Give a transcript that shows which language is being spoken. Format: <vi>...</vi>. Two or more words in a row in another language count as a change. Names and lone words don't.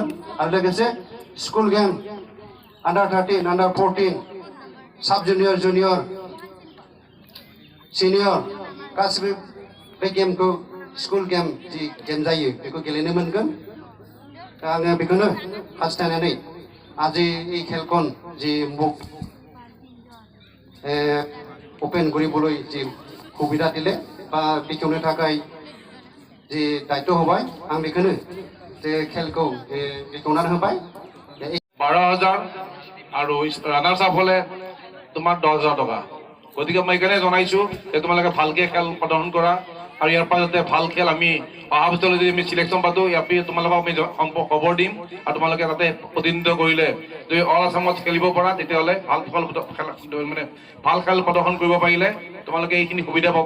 <brx>आरो लोगोसे</brx> <en>school game under 13, under 14, sub junior, junior, senior</en> <brx>गासिबो बे गेमखौ</brx> <en>school game</en> <brx>जि गेम जायो बेखौ गेलेनो मोनगोन। दा आङो बेखौनो हास्थायनानै</brx> <as>আজি এই খেলখন যি মোক ওপেন কৰিবলৈ যি সুবিধা দিলে বা</as> <brx>बेखेवनो थाखाय जे दायित्व होबाय, आं बेखौनो जे खेलखौ बेखेवनानै होबाय।</brx> <as>12,000 আৰু ৰানাৰ্ছ আপ হ'লে তোমাৰ 10,000 টকা। গতিকে মই এইকাৰণে জনাইছোঁ যে তোমালোকে ভালকৈ খেল প্ৰদৰ্শন কৰা আৰু ইয়াৰ পৰা যাতে ভাল খেল আমি অহা বছৰলৈ যদি আমি চিলেকশ্যন পাতো, ইয়াৰ পৰা তোমালোকক আমি খবৰ দিম আৰু তোমালোকে তাতে প্ৰতিনিধিত্ব কৰিলে যদি অল আছামত খেলিব পৰা, তেতিয়াহ'লে ভাল ভাল খেল প্ৰদৰ্শন কৰিব পাৰিলে তোমালোকে এইখিনি সুবিধা পাবা।</as>